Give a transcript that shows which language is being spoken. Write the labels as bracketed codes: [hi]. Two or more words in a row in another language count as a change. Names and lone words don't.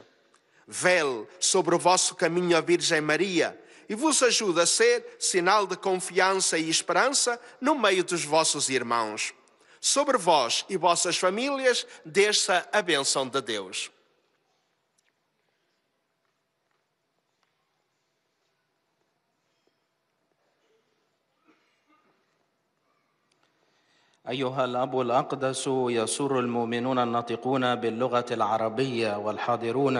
[pt] Vele sobre o vosso caminho a Virgem Maria e vos ajude a ser sinal de confiança e esperança no meio dos vossos irmãos. Sobre vós e vossas famílias desça a bênção de Deus. [ar] أيها الأب الأقدس، يسر المؤمنون الناطقون باللغة العربية والحاضرون